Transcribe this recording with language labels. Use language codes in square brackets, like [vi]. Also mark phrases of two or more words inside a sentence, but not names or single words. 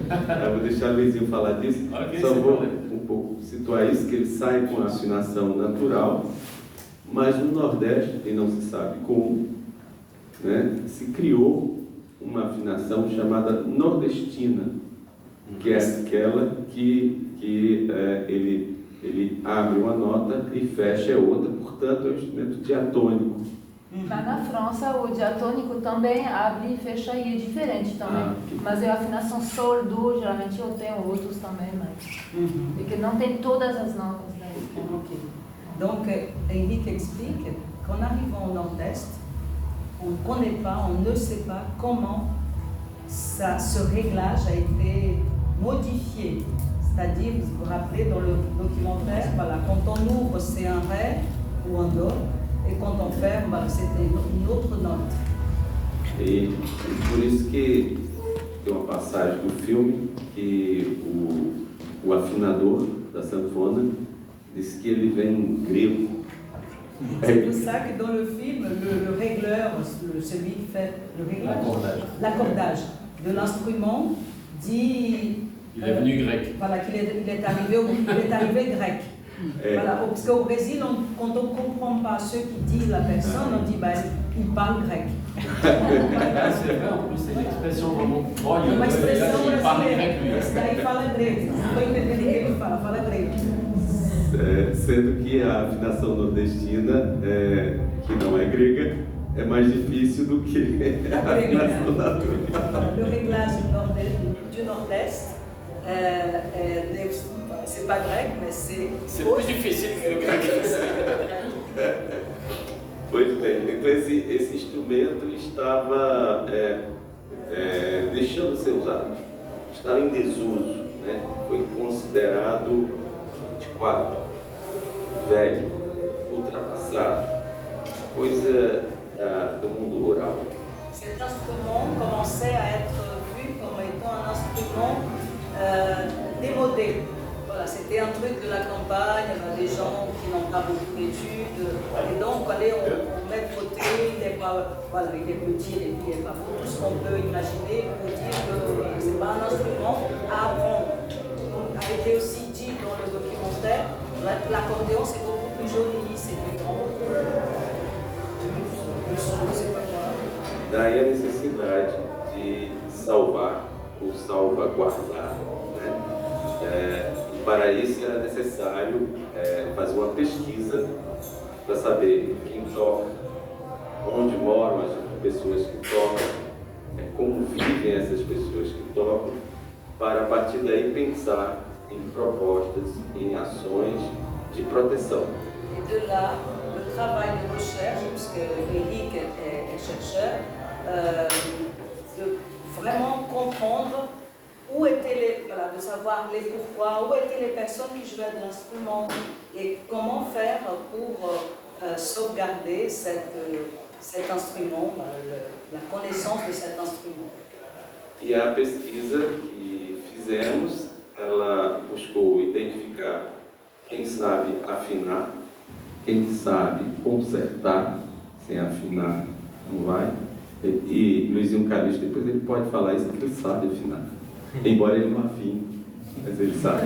[pt] Eu vou deixar o Luizinho falar disso. Só vou um pouco situar isso, que ele sai com a afinação natural, mas no Nordeste, e não se sabe como, né, se criou uma afinação chamada nordestina, que é aquela que ele abre uma nota e fecha outra, portanto é um instrumento diatônico. Mas na França o diatônico também abre e fecha e é diferente também. Mas é a afinação sol, do, geralmente eu tenho outros também, mas porque não tem todas as notas, né? Ok. [fr] Donc Henrique explique qu'en arrivant au nord-est, on ne connaît pas, on ne sait pas comment ce réglage a été modifié. C'est-à-dire, vous vous rappelez dans le documentaire, voilà, quand on ouvre c'est un ré ou un do, et quand on ferme, voilà, c'était une autre note. [pt] E por isso que tem uma passagem do filme que o afinador da sanfona disse que ele vem grego. [fr] C'est pour ça que dans le film, le régleur, celui qui fait le réglage, l'accordage de l'instrument, dit... Il est venu grec. Voilà, qu'il est arrivé grec. Voilà, parce qu'au Brésil, quand on ne comprend pas ceux qui disent la personne, on dit bah, il parle grec. C'est vrai, en plus, c'est une expression vraiment. [pt] É uma expressão [fr] il parle grec, lui. [pt] brasileira. Daí fala grego. Não estou entendendo o que ele fala grego. Sendo que a afinação nordestina, que não é grega, é mais difícil do que a afinação natural. [fr] Le réglage du nord-est, c'est pas grec, mais c'est... C'est plus difficile que le grec. [pt] Pois bem, então esse instrumento estava deixando de ser usado, estava em desuso, né? Foi considerado antiquado, velho, ultrapassado, coisa do mundo rural. [fr] Cet instrument commençait à être vu comme étant un instrument démodé. Voilà, c'était un truc de la campagne, des gens qui n'ont pas beaucoup d'études. Et donc, allez, on met de côté, il est petit, il est pas fou, tout ce qu'on peut imaginer pour dire que ce n'est pas un instrument à apprendre. Donc, a été aussi dit dans le documentaire, l'accordéon c'est beaucoup plus joli, c'est plus grand. [pt] Daí a necessidade de salvar ou salvaguardar, né? Para isso era necessário fazer uma pesquisa para saber quem toca, onde moram as pessoas que tocam, como vivem essas pessoas que tocam, para a partir daí pensar em propostas, em ações de proteção. [fr] Et de là, le travail de recherche, puisque Eric est chercheur, de vraiment comprendre où étaient les, voilà, de savoir les pourquoi, où étaient les personnes qui jouaient de l'instrument et comment faire pour sauvegarder cet instrument, la connaissance de cet instrument. [pt] E a pesquisa que fizemos, ela buscou identificar quem sabe afinar, quem sabe consertar, sem afinar não vai. E Luizinho Calixto, depois ele pode falar isso, que ele sabe afinar, embora ele não afine, mas ele sabe.